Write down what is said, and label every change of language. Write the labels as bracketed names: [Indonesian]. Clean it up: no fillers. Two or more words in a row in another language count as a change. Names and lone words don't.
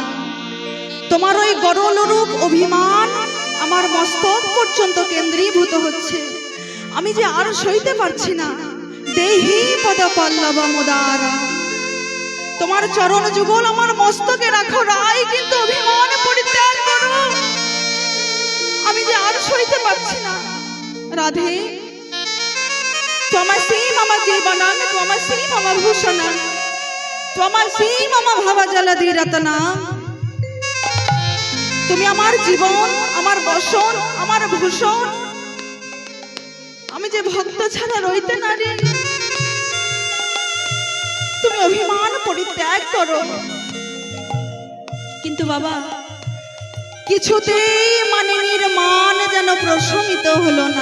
[Bangla] তোমার ওই গরল রূপ অভিমান আমার মস্তক পর্যন্ত কেন্দ্রীভূত হচ্ছে, আমি যে আর সইতে পারছি না। [Sanskrit] দেহি পদ পল্লব মুদারা, [Bangla] তোমার চরণ যুগল আমার মস্তকে রাখো রায়, কিন্তু অভিমান পরিত্যাগ করো, আমি যে আর সইতে পারছি না। [Sanskrit] রাধে त्वमसि मम जीवनं त्वमसि मम भूषणं त्वमसि मम भवजलधि रत्ना। [Bangla] তুমি আমার জীবন, আমার বসন, আমার ভূষণ, আমি যে ভক্ত ছাড়া রইতে নারি। তুমি অভিমান পরিত্যাগ করো। কিন্তু বাবা কিছুতেই মানিনীর মান যেন প্রশমিত হলো না।